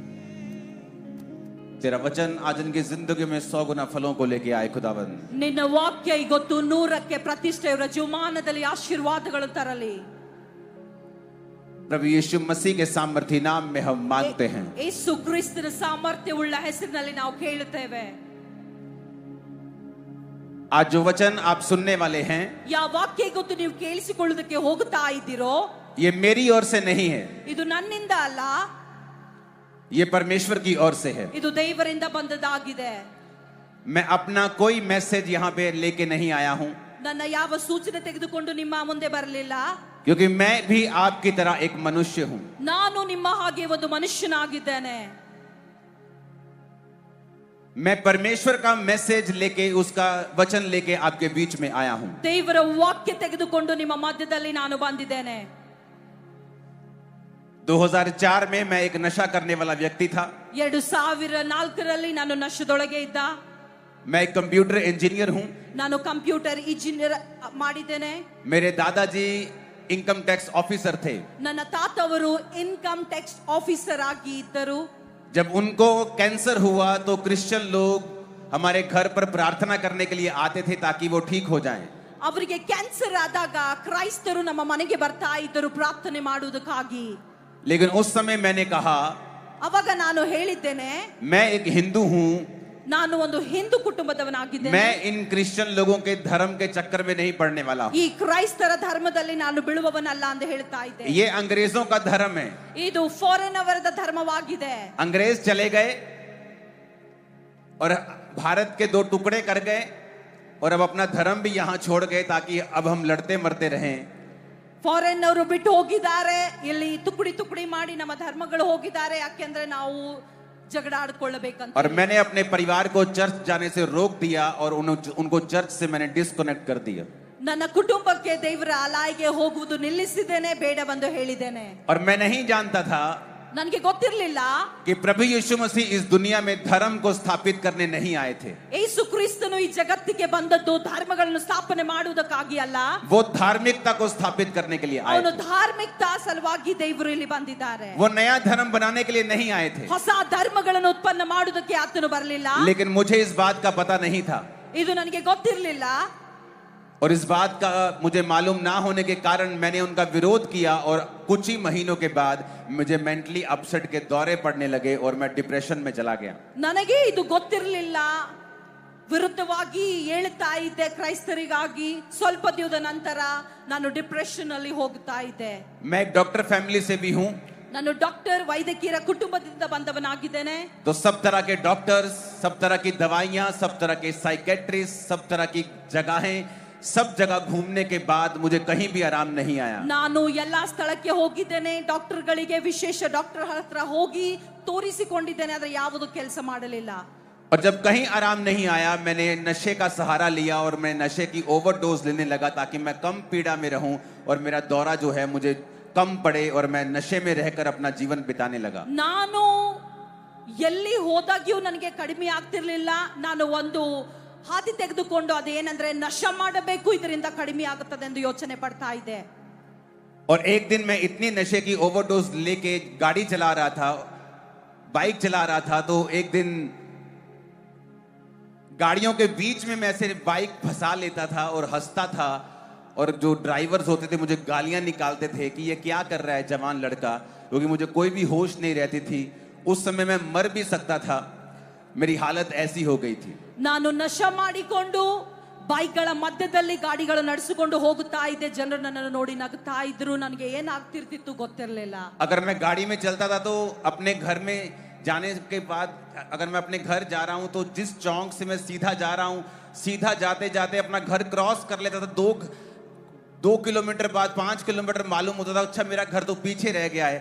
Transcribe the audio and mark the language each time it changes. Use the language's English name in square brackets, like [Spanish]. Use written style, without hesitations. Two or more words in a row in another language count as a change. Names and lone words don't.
[Hindi] तेरा वचन आज इनकी जिंदगी में 100 गुना फलों को लेके आए खुदावन। [Kannada] ನಿನ್ನ ವಾಕ್ಯ ಇವತ್ತು 100ಕ್ಕೆ ಪ್ರತಿಷ್ಠೆ ಇವರ ಜೀವಮಾನದಲ್ಲಿ ಆಶೀರ್ವಾದಗಳು ತರಲಿ। [Hindi] प्रभु यीशु मसीह के सामर्थी नाम में हम मांगते हैं। [Kannada] ಯೇಸು ಕ್ರಿಸ್ತನ ಸಾಮರ್ಥ್ಯವುಳ್ಳ ಹೆಸರಿನಲ್ಲಿ ನಾವು ಕೇಳುತ್ತೇವೆ। [Hindi] आज जो वचन आप सुनने वाले हैं [Kannada] ಯಾವ ವಾಕ್ಯ ಇವತ್ತು ನೀವು ಕೇಳಿಸಿಕೊಳ್ಳುವುದಕ್ಕೆ ಹೋಗ್ತಾ ಇದ್ದೀರೋ [Hindi] ये मेरी ओर से नहीं है, [Kannada] ಇದು ನನ್ನಿಂದ ಅಲ್ಲ, [Hindi] ये परमेश्वर की ओर से है। [Kannada] ಇದು ದೇವರಿಂದ ಬಂದದಾಗಿದೆ। [Hindi] मैं अपना कोई मैसेज यहाँ पे लेके नहीं आया हूं। [Kannada] ನನ್ನ ಯಾವ ಸೂಚನೆ ತೆಗೆದುಕೊಂಡು ನಿಮ್ಮ ಮುಂದೆ ಬರಲಿಲ್ಲ. [Hindi] क्योंकि मैं भी आपकी तरह एक मनुष्य हूं. [Kannada] ನಾನು ನಿಮ್ಮ ಹಾಗೆ ಒಂದು ಮನುಷ್ಯನಾಗಿದ್ದೇನೆ. [Hindi] मैं परमेश्वर का मैसेज लेके, उसका वचन लेके आपके बीच में आया हूं. [Kannada] ದೇವರ ವಾಕ್ಯ ತೆಗೆದುಕೊಂಡು ನಿಮ್ಮ ಮಧ್ಯದಲ್ಲಿ ನಾನು ಬಂದಿದ್ದೇನೆ. [Hindi] 2004 में मैं एक नशा करने वाला व्यक्ति था. [Kannada] 2004ರಲ್ಲಿ ನಾನು ನಶೆದೊಳಗೆ ಇದ್ದ. [Hindi] मैं एक [English] computer engineer [Hindi] हूं. [Kannada] ನಾನು [English] computer engineer [Kannada] ಮಾಡಿದ್ದೇನೆ. [Hindi] मेरे दादाजी [English] income tax officer [Hindi] थे. [Kannada] ನನ್ನ ತಾತವರು [English] income tax officer [Kannada] ಆಗಿ ಇದ್ದರು. [Hindi] जब उनको कैंसर हुआ तो क्रिश्चियन लोग हमारे घर पर प्रार्थना करने के लिए आते थे ताकि वो ठीक हो जाएं. [Kannada] ಅವರಿಗೆ ಕ್ಯಾನ್ಸರ್ ಆದಾಗ ಕ್ರೈಸ್ತರು ನಮ್ಮ ಮನೆಗೆ ಬರ್ತಾ ಇದ್ದರು ಪ್ರಾರ್ಥನೆ ಮಾಡುವುದಕ್ಕಾಗಿ. [Hindi] लेकिन उस समय मैंने कहा, [Kannada] ಅವಾಗ ನಾನು ಹೇಳಿದ್ದೇನೆ, [Hindi] मैं एक हिंदू हूं. [Kannada] ನಾನು ಒಂದು ಹಿಂದೂ ಕುಟುಂಬದವನಾಗಿದ್ದೇನೆ. [Hindi] मैं इन क्रिश्चियन लोगों के धर्म के चक्कर में नहीं पड़ने वाला हूं. [Kannada] ಈ ಕ್ರೈಸ್ತರ ಧರ್ಮದಲ್ಲಿ ನಾನು ಬೀಳುವವನಲ್ಲ ಅಂತ ಹೇಳ್ತಾ ಇದ್ದೆ. [Hindi] ये अंग्रेजों का धर्म है. [Kannada] ಇದು ಫಾರಿನ್ ಅವರದ ಧರ್ಮವಾಗಿದೆ. [Hindi] अंग्रेज चले गए और भारत के 2 टुकड़े कर गए और अब अपना धर्म भी यहां छोड़ गए ताकि अब हम लड़ते मरते रहें. [Kannada] ಫಾರಿನ್ ಅವರು ಬಿಟ್ಟು ಹೋಗಿದ್ದಾರೆ. ಇಲ್ಲಿ ತುಕಡಿ ತುಕಡಿ ಮಾಡಿ ನಮ್ಮ ಧರ್ಮಗಳು ಹೋಗಿದ್ದಾರೆ. ಯಾಕೆಂದ್ರೆ ನಾವು झगड़ा आड़ಕೊಳ್ಳಬೇಕಂತ. [Hindi] और मैंने अपने परिवार को चर्च जाने से रोक दिया और उनको चर्च से मैंने डिस्कनेक्ट कर दिया. [Kannada] ನನ್ನ ಕುಟುಂಬಕ್ಕೆ ದೇವರ ಆಲಯಕ್ಕೆ ಹೋಗುವುದು ನಿಲ್ಲಿಸಿದ್ದೇನೆ, ಬೇಡವೆಂದು ಹೇಳಿದ್ದೇನೆ. [Hindi] और मैं नहीं जानता था [Kannada] ನನಗೆ ಗೊತ್ತಿರಲಿಲ್ಲ [Hindi] कि प्रभु यीशु मसीह इस दुनिया में धर्म को स्थापित करने नहीं आए थे. [Kannada] ಯೇಸು ಕ್ರಿಸ್ತನು ಈ ಜಗತ್ತಿಗೆ ಬಂದದ್ದು ಧರ್ಮಗಳನ್ನು ಸ್ಥಾಪನೆ ಮಾಡುವುದಕ್ಕಾಗಿ ಅಲ್ಲ. [Hindi] वो धार्मिकता को स्थापित करने के लिए आए [Kannada] ಅವನು [Hindi] थे. [Kannada] ಧಾರ್ಮಿಕತಾ ಸಲುವಾಗಿ ದೇವರು ಇಲ್ಲಿ ಬಂದಿದ್ದಾರೆ. [Hindi] वो नया धर्म बनाने के लिए नहीं आए थे. [Kannada] ಹೊಸ ಧರ್ಮಗಳನ್ನು ಉತ್ಪನ್ನ ಮಾಡುವುದಕ್ಕೆ ಆತನು ಬರಲಿಲ್ಲ. [Hindi] लेकिन मुझे इस बात का पता नहीं था. [Kannada] ಇದು ನನಗೆ ಗೊತ್ತಿರಲಿಲ್ಲ. [Hindi] और इस बात का मुझे मालूम ना होने के कारण मैंने उनका विरोध किया और कुछ ही महीनों के बाद मुझे [English] mentally upset [Hindi] के दौरे पड़ने लगे और मैं डिप्रेशन में चला गया. [Kannada] ನನಗೆ ಇದು ಗೊತ್ತಿರಲಿಲ್ಲ. ವಿರುದ್ಧವಾಗಿ ಹೇಳ್ತಾ ಇದ್ದೆ ಕ್ರೈಸ್ತರಿಗಾಗಿ. ಸ್ವಲ್ಪ ದಿನದ ನಂತರ ನಾನು ಡಿಪ್ರೆಷನ್ ಅಲ್ಲಿ ಹೋಗ್ತಾ ಇದ್ದೆ. [Hindi] मैं एक [English] doctor family [Hindi] से भी हूं. [Kannada] ನಾನು ಡಾಕ್ಟರ್ ವೈದ್ಯಕೀಯ ಕುಟುಂಬದಿಂದ ಬಂದವನಾಗಿದ್ದೇನೆ. [Hindi] तो सब तरह के डॉक्टर्स, सब तरह की दवाइयां, सब तरह के साइकेट्रिस्ट, सब तरह की जगहें, सब जगह घूमने के बाद मुझे कहीं भी आराम नहीं आया. [Kannada] ನಾನು ಎಲ್ಲಾ ಸ್ಥಳಕ್ಕೆ ಹೋಗಿದ್ದೇನೆ. ಡಾಕ್ಟರ್ಗಳಿಗೆ ವಿಶೇಷ ಡಾಕ್ಟರ್ ಹತ್ರ ಹೋಗಿ ತೋರಿಸಿಕೊಂಡಿದ್ದೇನೆ. ಆದರೆ ಯಾವುದು ಕೆಲಸ ಮಾಡಲಿಲ್ಲ. [Hindi] और जब कहीं आराम नहीं आया मैंने नशे का सहारा लिया और मैं नशे की ओवरडोज लेने लगा ताकि मैं कम पीड़ा में रहूं और मेरा दौरा जो है मुझे कम पड़े और मैं नशे में रहकर अपना जीवन बिताने लगा. [Kannada] ನಾನು ಎಲ್ಲಿ ಹೋದಾಗ್ಯೂ ನನಗೆ ಕಡಿಮೆ ಆಗ್ತಿರ್ಲಿಲ್ಲ. ನಾನು ಒಂದು ಹಾದಿ ತೆಗೆದುಕೊಂಡು ಅದೇನಂದ್ರೆ ನಶ ಮಾಡಬೇಕು, ಇದರಿಂದ ಕಡಿಮೆ ಆಗುತ್ತದೆ ಎಂದು ಯೋಚನೆ ಪಡ್ತಾ ಇದ್ದೆ. [Hindi] और एक दिन मैं इतनी नशे की ओवरडोज लेके गाड़ी चला रहा था, बाइक चला रहा था, तो एक दिन गाड़ियों के बीच में मैं ऐसे बाइक फंसा लेता था और हंसता था और जो ड्राइवर्स होते थे मुझे गालियां निकालते थे कि ये क्या कर रहा है जवान लड़का, क्योंकि मुझे कोई भी होश नहीं रहती थी. उस समय मैं मर भी सकता था. मेरी हालत ऐसी हो गई थी. [Kannada] ನಾನು ನಶ ಮಾಡಿಕೊಂಡು ಬೈಕ್ಗಳ ಮಧ್ಯದಲ್ಲಿ ಗಾಡಿಗಳು ನಡೆಸಿಕೊಂಡು ಹೋಗುತ್ತಾ ಇದ್ದೆ. ಜನರು ನನ್ನನ್ನು ನೋಡಿ ನಗುತ್ತಾ ಇದ್ರು. ನನಗೆ ಏನಾಗ್ತಿರ್ತಿತ್ತು ಗೊತ್ತಿರಲಿಲ್ಲ. [Hindi] अगर मैं गाड़ी में चलता था तो अपने घर में जाने के बाद अगर मैं अपने घर जा रहा हूं तो जिस चौक से मैं सीधा जा रहा हूं, सीधा जाते जाते अपना घर क्रॉस कर लेता था. 2 किलोमीटर बाद 5 किलोमीटर मालूम होता था अच्छा मेरा घर तो पीछे रह गया है.